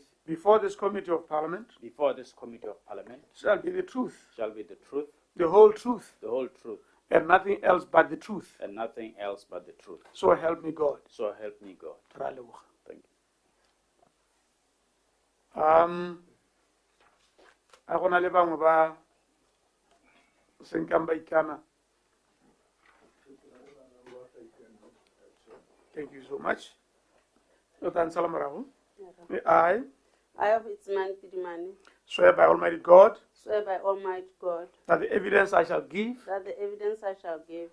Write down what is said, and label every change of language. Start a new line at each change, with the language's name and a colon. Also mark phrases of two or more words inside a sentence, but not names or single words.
English: Before this committee of parliament. Before this committee of parliament. Shall be the truth. Shall be the truth. The whole truth. The whole truth. And nothing else but the truth. And nothing else but the truth. So help me God. So help me God. Thank you.
Tswana: A gona le bangwe ba senkang ba ikana.
English: Thank you so much. I, of its man Pidimani. Swear by Almighty God. Swear by Almighty God. That the evidence I shall give. That the evidence I shall give.